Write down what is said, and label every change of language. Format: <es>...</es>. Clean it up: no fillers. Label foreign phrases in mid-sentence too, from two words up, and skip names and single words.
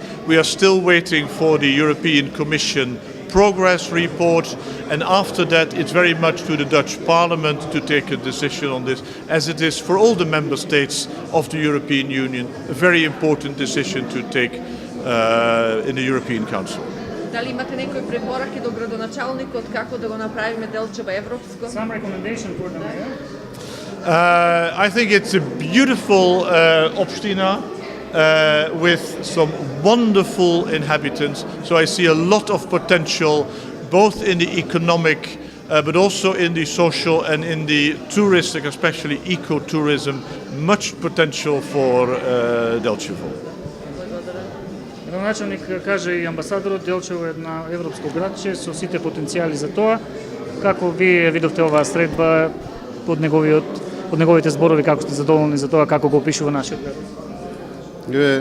<en>We are still waiting for the European Commission progress report, and after that it's very much to the Dutch Parliament to take a decision on this, as it is for all the member states of the European Union, a very important decision to take in the European Council.</en> <mk>Дали имате некои препораки до градоначалникот како да го направиме Делчево европско?</mk> <en>Some recommendation for the mayor? I think it's a beautiful Opština with some wonderful inhabitants. So I see a lot of potential both in the economic but also in the social and in the touristic, especially ecotourism, much potential for Delchevo.</en> <mk>Градоначалник каже и амбасадорот, Делчево е една европско градче со сите потенцијали за тоа. Како вие видовте оваа средба од неговите зборови, како сте задоволни за тоа како го опишува нашиот град?</mk>